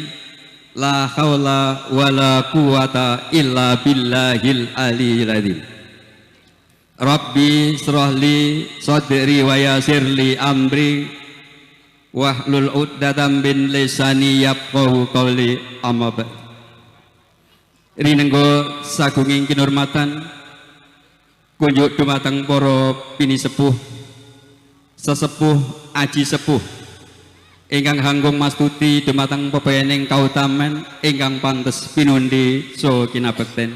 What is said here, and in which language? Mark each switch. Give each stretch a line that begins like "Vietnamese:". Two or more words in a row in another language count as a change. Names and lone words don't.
Arabic: لا حول ولا قوة إلا بالله العلي العظيم. رب اشرح لي صدري ويسر لي أمري واحلل عقدة من لساني يفقهوا قولي. أما بعد.
Javanese: Rinenggo sagunging kinurmatan kunjuk dumateng para pini sepuh sesepuh aji sepuh ingkang hanggung mastuti dumateng pepening kautaman ingkang pantes pinundi so kinabekten.